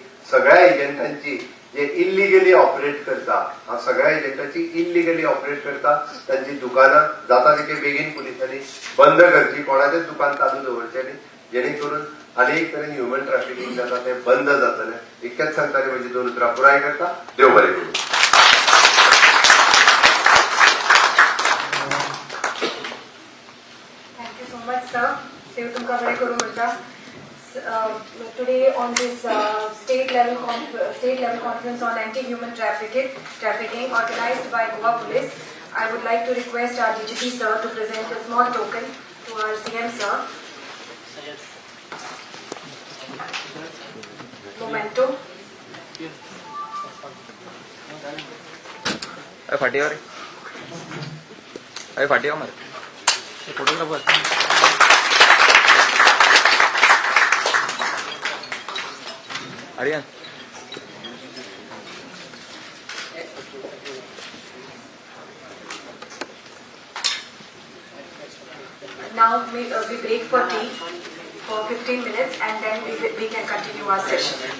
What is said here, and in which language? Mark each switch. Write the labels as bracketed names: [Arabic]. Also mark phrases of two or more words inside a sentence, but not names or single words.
[Konkani] सगळ्या एजंटांची जे [English] illegally operate [Konkani] करता, हांव सगळ्या एजंटांची [English] illegally operate [Konkani] करता तांची दुकानां जाता तितके बेगीन पुलिसांनी बंद करची, कोणाचेच दुकान चालू दवरचें न्ही, जेणे करून अनेक तरेन [English] human trafficking [Konkani] जाता तें बंद जातलें. इतकेंच सांगता आनी म्हजी 2 उतरां पुराय करता. देव बरें करूं. [English] Thank you so much, sir. [Konkani] देव तुमका बरें करूं म्हणटा. [English] Today on this state level conference on anti-human trafficking organized by Goa Police, I would like to request our DGP sir to present a small token to our CM sir. Memento. [Konkani] फाटी मारे फोटोग्राफर. [English] Arian. Now we break for tea for 15 minutes and then we can continue our session.